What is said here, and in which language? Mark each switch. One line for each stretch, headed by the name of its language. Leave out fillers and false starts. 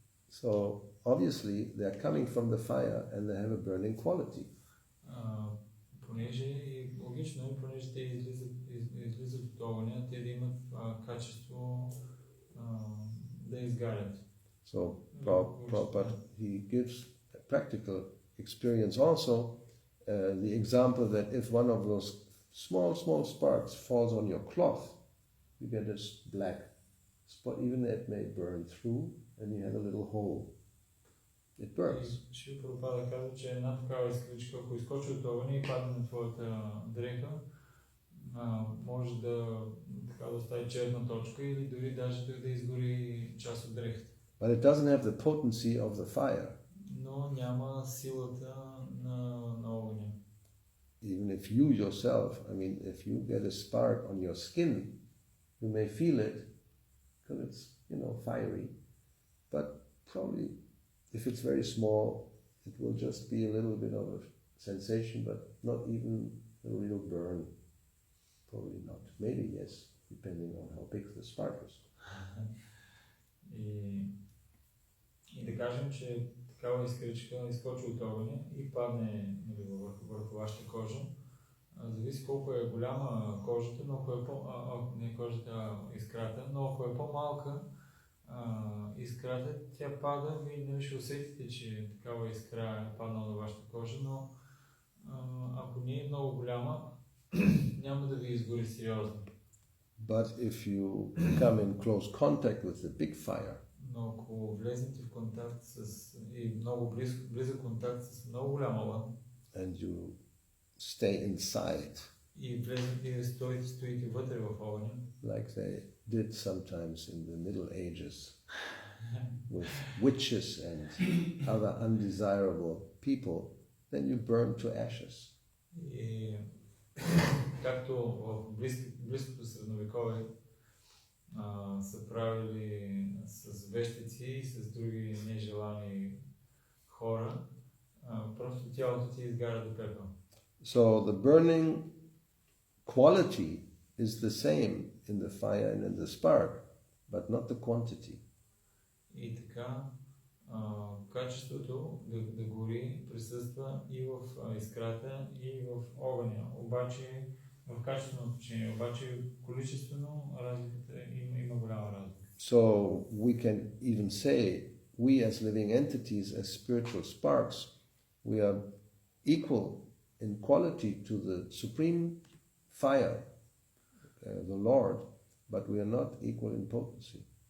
English: So obviously they are coming from the fire and they have a burning quality.
Bulgarian: Понеже и логично, понеже те излизат от огъня, те да имат качество да изгарят.
English: So Prabhupada, he gives a practical experience also, the example that if one of those small sparks falls on your cloth, you get this black spot, even it may burn through, and you have a little hole. It burns.
Bulgarian: Шри Прабхупада казва, че една такава искричка, ако изкочи от огъня и падне на твоята дреха, може да остави черна точка или дори даже да изгори част от дрехата.
English: But it doesn't have the potency of the fire.
Bulgarian: Но няма силата на огъня.
English: Even if you yourself, I mean, if you get a spark on your skin, you may feel it because it's, fiery. But probably, if it's very small, it will just be a little bit of a sensation, but not even a real burn. Probably not. Maybe yes, depending on how big the spark is.
Bulgarian: И да кажем, че такава искричка изкочи от огъня и падне върху вашата кожа. Зависи колко е голяма кожата, но ако не кожата, искрата, но ако е по-малка искрата, тя пада, вие ще усетите, че такава искра е паднала на вашата кожа, но ако не е много голяма, няма да ви изгори сериозно.
English: But if you come in close contact with the big fire,
Bulgarian: но ако влезете в контакт и много близък контакт с много голям огън,
English: and you stay inside,
Bulgarian: и влезете и стоите вътре в огъня,
English: like they did sometimes in the Middle Ages with witches and other undesirable people, then you burn to ashes.
Bulgarian: И както в близкото средновековие са правили с вещици и с други нежелани хора, просто тялото ти изгаря до пепел.
English: So the burning quality is the same in the fire and in the spark, but not the quantity.
Bulgarian: И така, качеството да гори присъства и в искрата, и в огъня. Обаче, в качествено отношение, обаче количествено разликата има голяма разлика.
English: So we can even say, we as living entities, as spiritual sparks, we are equal in quality to the supreme fire, the Lord, but we are not equal in potency.